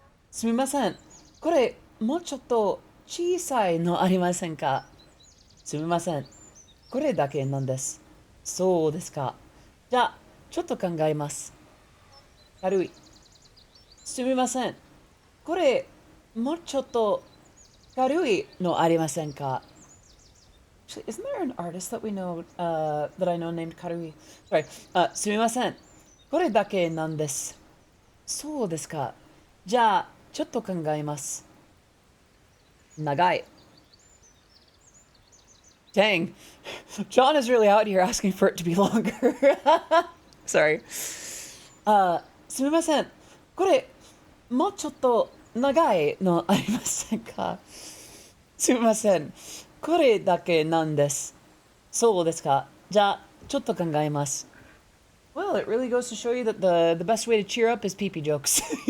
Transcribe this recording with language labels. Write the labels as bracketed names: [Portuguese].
[Japanese] すみません。これ、もうちょっと小さいのありませんか？すみません。これだけなんです。そうですか。じゃあ、ちょっと考えます。軽い。すみません。これ、もうちょっと軽いのありませんか？ [English] Actually, isn't there an artist that we know, that I know named Karui? Sorry. [Japanese] すみません。これだけなんです。そうですか。じゃあ、ちょっと考えます。長い。 [English] Dang. John is really out here asking for it to be longer. Sorry. [Japanese] すみません。これ、もうちょっと長いのありませんか？すみません。これだけなんです。そうですか。じゃあ、ちょっと考えます。 [English] Well, it really goes to show you that the best way to cheer up is pee-pee jokes.